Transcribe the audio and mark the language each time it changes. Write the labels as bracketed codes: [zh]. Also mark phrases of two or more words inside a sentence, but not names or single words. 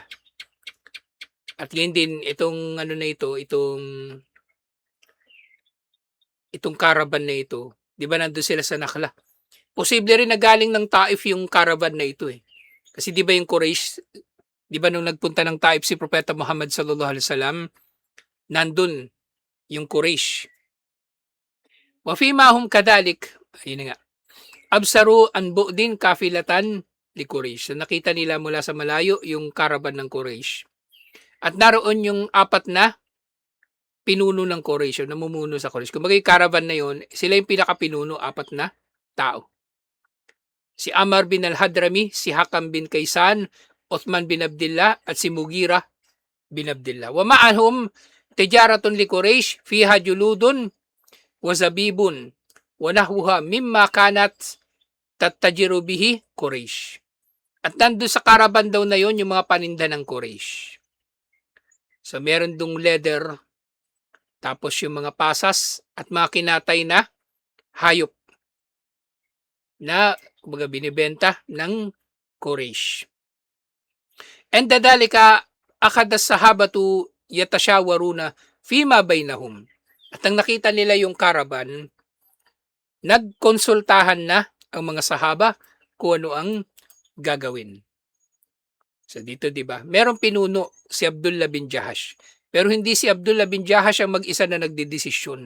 [tl] At ngayon din itong itong caravan na ito, 'di ba nandoon sila sa Nakhla? Posible rin na galing ng Taif yung caravan na ito eh. Kasi 'di ba yung Quraysh, 'di ba nung nagpunta ng Taif si Propeta Muhammad [ar] صلى الله عليه وسلم, [tl] nandun yung Quraysh. [ar] وفيما هم كذلك, [tl] ayun nga. [ar] أبصروا عن بعد قافلة لقريش. [tl] So nakita nila mula sa malayo yung caravan ng Quraysh. At naroon yung 4 na pinuno ng Quraysh, yung namumuno sa Quraysh. Kumbaga yung caravan na yun, sila yung pinakapinuno, 4 na tao. Si Amr bin al-Hadrami, si Hakam bin Kaysan, Uthman bin Abdullah, at si Mughira bin Abdullah. [ar] ومعهم تجارة لقريش فيها جلود وزبيب ونحوها مما كانت تتجر به قريش. [tl] At nandun sa caravan daw na yon yung mga paninda ng Quraysh. So meron dong leather, tapos yung mga pasas at mga kinatay na hayop na kumbaga binibenta ng Quraysh. [ar] وعند ذلك أخذ الصحابة يتشاورون فيما بينهم. [tl] At ang nakita nila yung caravan, nagkonsultahan na ang mga sahaba kung ano ang gagawin. So dito 'di ba? Merong pinuno si Abdullah bin Jahash. Pero hindi si Abdullah bin Jahash ang mag-isa na nagdedesisyon.